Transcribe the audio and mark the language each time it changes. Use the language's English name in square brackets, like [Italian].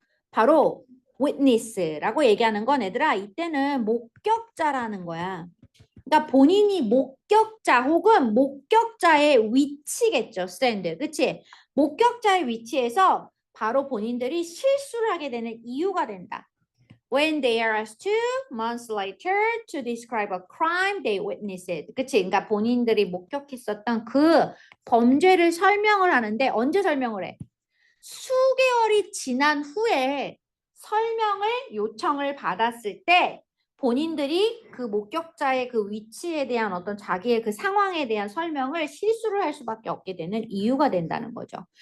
[Korean] 바로 witness라고 얘기하는 건 얘들아 이때는 목격자라는 거야. 그러니까 본인이 목격자 혹은 목격자의 위치겠죠. stand. 그치? 목격자의 위치에서 바로 본인들이 실수를 하게 되는 이유가 된다. [English] When they are asked 2 months later to describe a crime they witnessed. [Korean] 그치? 그러니까 본인들이 목격했었던 그 범죄를 설명을 하는데 언제 설명을 해? 수개월이 지난 후에 설명을 요청을 받았을 때 본인들이 그 목격자의 그 위치에 대한 어떤 자기의 그 상황에 대한 설명을 실수를 할 수밖에 없게 되는 이유가 된다는 거죠.